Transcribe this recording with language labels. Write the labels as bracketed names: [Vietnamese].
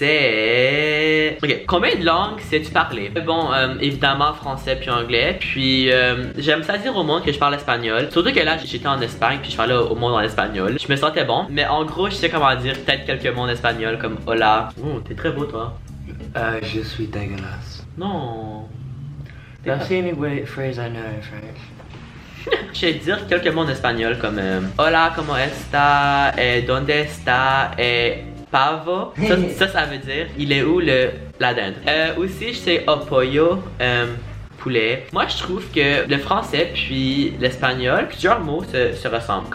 [French] C'est... Ok, combien de langues sais-tu parler? Bon, évidemment français puis anglais. Puis j'aime ça dire au monde que je parle espagnol. Surtout que là, j'étais en Espagne puis je parlais au monde en espagnol. Je me sentais bon. Mais en gros, je sais comment dire peut-être quelques mots en espagnol comme hola. Oh, t'es très beau toi. Je suis dégueulasse. Non. [English] That's the only phrase I know in French. [French] Je sais dire quelques mots en espagnol comme [Spanish] hola, como está? Donde está? Pavo, [French] ça veut dire il est où la dinde. Aussi je sais pollo, poulet. Moi je trouve que le français puis l'espagnol, plusieurs mots se ressemblent.